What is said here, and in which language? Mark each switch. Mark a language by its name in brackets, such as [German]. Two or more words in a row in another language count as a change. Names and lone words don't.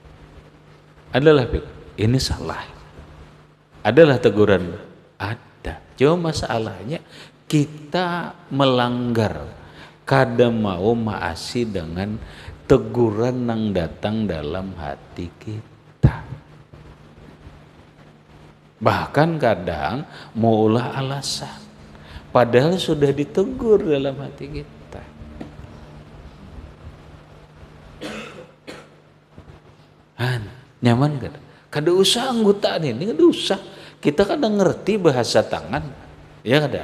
[Banjar] Adalah ini salah. Adalah teguran, ada. Cuma masalahnya kita melanggar, kada mau maasi dengan teguran yang datang dalam hati kita. Bahkan kadang mau ulah alasan, padahal sudah ditegur dalam hati kita. Nyaman kada? Kada usah anggotaan ini, kada usah. Kita kadang ngerti bahasa tangan, ya kada?